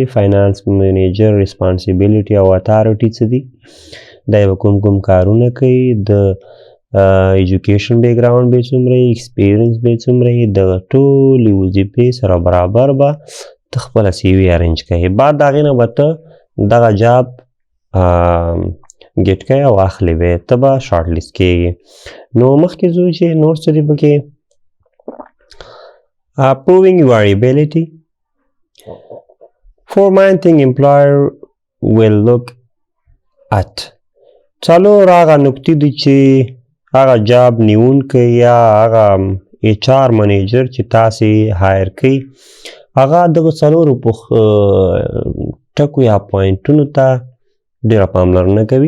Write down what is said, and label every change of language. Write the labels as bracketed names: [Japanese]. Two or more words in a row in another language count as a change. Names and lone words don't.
[English] finance manager [Pashto] ریسپانسیبیلیټي او اتھارټي څه دي، دا به کوم کارونه کوي، د [English] education background [Pashto] به څومره وي، ایکسپیرینس به څومره وي، دغه ټولې وظیفې سره برابر به ته خپله [English] CV arrange [Pashto] کوې. بعد د هغې نه به ته دغه [English] job get [Pashto] کوې او اخلې به یې، ته به [English] short list [Pashto] کېږي. نو مخکې ځو چې نور څه دي پکې. [English] Proving your ability. For main thing employer will look at. [Pashto] څلور هغه نکتې دي چې هغه جاب نیونکی یا هغه [English] HR manager [Pashto] چې تاسې هایر کوي هغه دغه څلورو ټکو یا پوینټونو ته ډېره پاملرنه کوي.